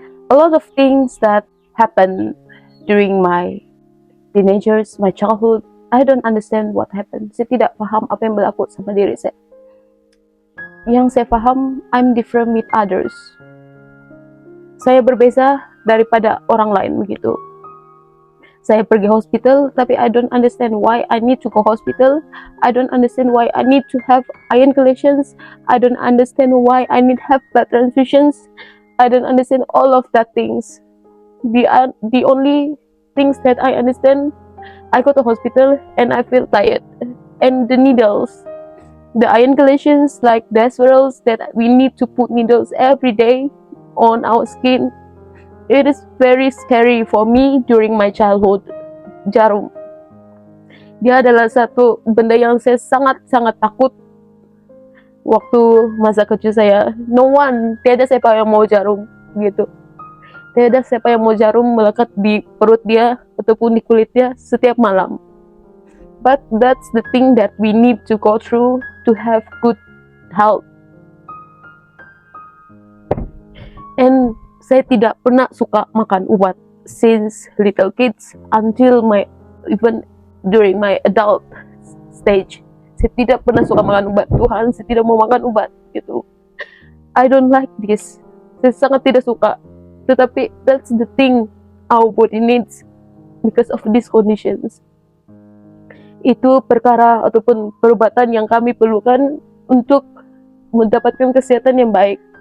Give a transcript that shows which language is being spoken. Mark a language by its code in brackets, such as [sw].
[en] A lot of things that happen during my teenagers, my childhood, I don't understand what happened. [ms] Saya tidak paham apa yang berlaku sama diri saya. Yang saya paham, [en] I'm different with others. [ms] Saya berbeza daripada orang lain begitu. Saya pergi hospital, tapi [en] I don't understand why I need to go hospital. I don't understand why I need to have iron chelation. I don't understand why I need have blood transfusions. I don't understand all of that things. The only things that I understand, I go to hospital and I feel tired. And the needles, the iron chelations, like Desferals, that we need to put needles every day on our skin. It is very scary for me during my childhood. [ms] Jarum. Dia adalah satu benda yang saya sangat-sangat takut waktu masa kecil saya. [en] No one, [ms] tiada siapa yang mau jarum gitu. Tiada siapa yang mau jarum melekat di perut dia ataupun di kulit dia setiap malam. [en] But that's the thing that we need to go through to have good health. And [ms] saya tidak pernah suka makan ubat [en] since little kids until even during my adult stage. [ms] Saya tidak pernah suka makan obat. Tuhan, saya tidak mau makan obat gitu. [en] I don't like this. [ms] Saya sangat tidak suka. Tetapi [en] that's the thing our body needs because of these conditions. [ms] Itu perkara ataupun perubatan yang kami perlukan untuk mendapatkan kesehatan yang baik.